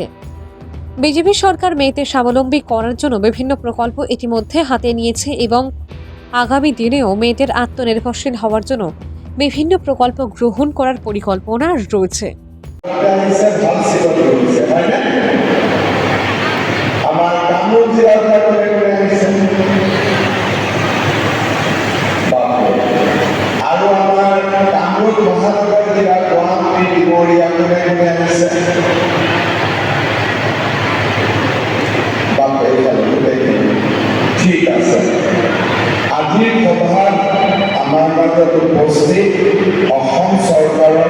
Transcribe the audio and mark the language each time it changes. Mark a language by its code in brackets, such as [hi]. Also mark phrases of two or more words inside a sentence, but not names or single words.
[bn] বিজেপি সরকার মেয়েদের স্বাবলম্বী করার জন্য বিভিন্ন প্রকল্প ইতিমধ্যে হাতে নিয়েছে এবং আগামী দিনেও মেয়েদের আত্মনির্ভরশীল হওয়ার জন্য বিভিন্ন প্রকল্প গ্রহণ করার পরিকল্পনা রয়েছে। আমার কামরূপ জেলার [as] আৰু আমাৰ কামৰূপ মহানগৰ জিলাৰ গুৱাহাটী ডিমৰীয়া আনিছে। ঠিক আছে, আজিৰ সভাত আমাৰ মাজত উপস্থিত অসম চৰকাৰৰ